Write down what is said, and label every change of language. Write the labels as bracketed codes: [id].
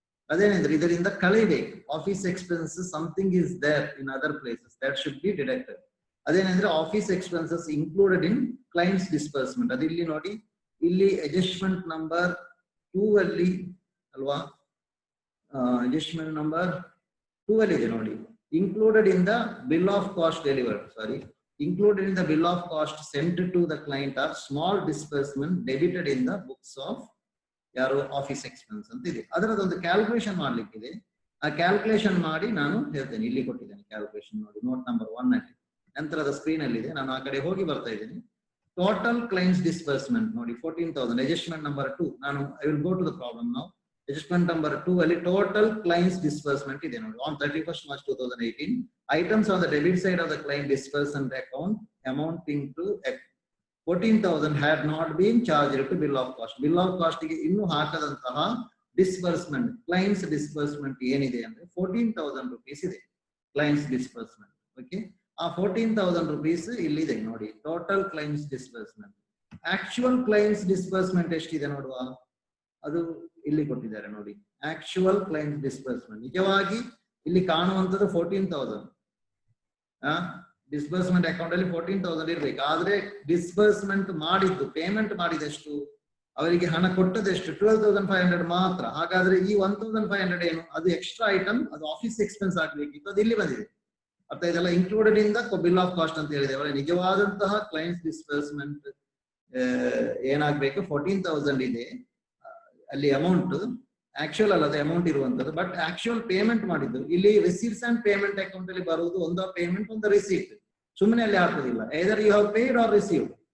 [kn] ಅದೇನೆಂದ್ರೆ ಇದರಿಂದ ಕಳಿಬೇಕು. [en] Office expense something is there in other places, that should be deducted. [kn] ಅದೇನೆಂದ್ರೆ [en] Office expenses included in clients disbursement. [kn] ಅದು ಇಲ್ಲಿ ನೋಡಿ, ಇಲ್ಲಿ adjustment number 2 ಅಲ್ಲಿ ಅಲ್ವಾ, ಅಡ್ಜಸ್ಟ್ಮೆಂಟ್ ನಂಬರ್ 2 ಅಲ್ಲಿ ಇದೆ ನೋಡಿ. [en] included in the bill of cost delivered, sorry, included in the bill of cost sent to the client are small disbursement debited in the books of ಯಾರು office expense [kn] ಅಂತ ಇದೆ. ಅದರದೊಂದು calculation ಮಾಡ್ಲಿಕ್ಕಿದೆ, ಆ calculation ಮಾಡಿ ನಾನು ಹೇಳ್ತೇನೆ. ಇಲ್ಲಿ ಕೊಟ್ಟಿದ್ದೇನೆ ಕ್ಯಾಲ್ಕುಲೇಷನ್ ನೋಡಿ, ನೋಟ್ ನಂಬರ್ 1 ಅಲ್ಲಿ, ನಂತರದ ಸ್ಕ್ರೀನ್ ಅಲ್ಲಿ ಇದೆ. ನಾನು ಆ ಕಡೆ ಹೋಗಿ ಬರ್ತಾ ಇದ್ದೀನಿ. ಟೋಟಲ್ ಕ್ಲೈಮ್ಸ್ ಡಿಸ್ಬರ್ಸ್ಮೆಂಟ್ ನೋಡಿ 14,000. ಅಡ್ಜಸ್ಟ್ಮೆಂಟ್ ನಂಬರ್ 2, ನಾನು [en] I will go to the problem now. [kn] Adjustment number 2 ಅಲ್ಲಿ ಟೋಟಲ್ ಕ್ಲೈಮ್ಸ್ ಡಿಸ್ಬರ್ಸ್ಮೆಂಟ್ ಇದೆ ನೋಡಿ. [en] On 31st March 2018, items on the debit side of the client disbursement account amounting to 14,000 had not been charged to bill of cost. [kn] Bill of cost ಗೆ ಇನ್ನೂ ಹಾಕದಂತಹ disbursement, claims disbursement ಏನಿದೆ ಅಂದ್ರೆ 14,000 rupees ಇದೆ claims disbursement. Okay, ಆ 14,000 rupees ಇಲ್ಲಿದೆ ನೋಡಿ, total claims disbursement. Actual claims disbursement ಎಷ್ಟಿದೆ ನೋಡುವ, ಅದು ಇಲ್ಲಿ ಕೊಟ್ಟಿದ್ದಾರೆ ನೋಡಿ. ಆಕ್ಚುಯಲ್ ಕ್ಲೈಮ್ಸ್ ಡಿಸ್ಬರ್ಸ್ಮೆಂಟ್ ನಿಜವಾಗಿ ಇಲ್ಲಿ ಕಾಣುವಂತದ್ದು 14,000. ಡಿಸ್ಬರ್ಸ್ಮೆಂಟ್ ಅಕೌಂಟ್ ಅಲ್ಲಿ 14,000 ಇರ್ಬೇಕು, ಆದ್ರೆ ಡಿಸ್ಬರ್ಸ್ಮೆಂಟ್ ಮಾಡಿದ್ದು, ಪೇಮೆಂಟ್ ಮಾಡಿದಷ್ಟು, ಅವರಿಗೆ ಹಣ ಕೊಟ್ಟದೆಷ್ಟು 12,500 ಮಾತ್ರ. ಹಾಗಾದ್ರೆ ಈ 1,500 ಏನು, ಅದು ಎಕ್ಸ್ಟ್ರಾ ಐಟಮ್, ಅದು ಆಫೀಸ್ ಎಕ್ಸ್ಪೆನ್ಸ್ ಆಗ್ಬೇಕಿತ್ತು, ಅದು ಇಲ್ಲಿ ಬಂದಿದೆ. ಅರ್ಥ ಇದೆಲ್ಲ included in the bill of cost ಅಂತ ಹೇಳಿದೆ. ನಿಜವಾದಂತಹ ಕ್ಲೈಮ್ಸ್ ಡಿಸ್ಬರ್ಸ್ಮೆಂಟ್ ಏನಾಗ್ಬೇಕು, 14,000 ಇದೆ ಅಲ್ಲಿ ಅಮೌಂಟ್. ಆಕ್ಚುಯಲ್ ಅಲ್ಲದ ಅಮೌಂಟ್ ಇರುವಂತದ್ದು, ಬಟ್ ಆಕ್ಚುಯಲ್ ಪೇಮೆಂಟ್ ಮಾಡಿದ್ದು ಇಲ್ಲಿ ರಿಸೀಟ್ಸ್ ಅಂಡ್ ಪೇಮೆಂಟ್ ಅಕೌಂಟ್ ಅಲ್ಲಿ ಬರುವುದು ಒಂದು ಪೇಮೆಂಟ್, ಒಂದು ರಿಸೀಟ್. ಸುಮ್ಮನೆ ಅಲ್ಲಿ ಹಾಕುದಿಲ್ಲ, [en] either you have paid or received.